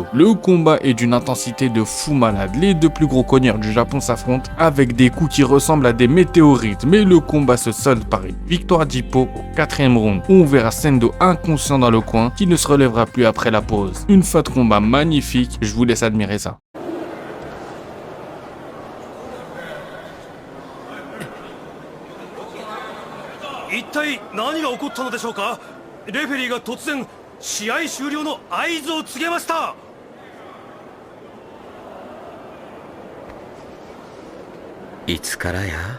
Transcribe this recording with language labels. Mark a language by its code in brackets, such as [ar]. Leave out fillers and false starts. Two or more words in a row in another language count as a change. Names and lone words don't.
[fr] Le combat est d'une intensité de fou malade. Les deux plus gros cogneurs du Japon s'affrontent avec des coups qui ressemblent à des météorites. Mais le combat se solde par une victoire d'Ippo au 4e round. On verra Sendo inconscient dans le coin qui ne se relèvera plus après la pause. Une fin de combat magnifique, je vous laisse admirer ça. [ja] 一体何が起こったのでしょうか。レフェリーが突然試合終了の合図を告げました。いつからや？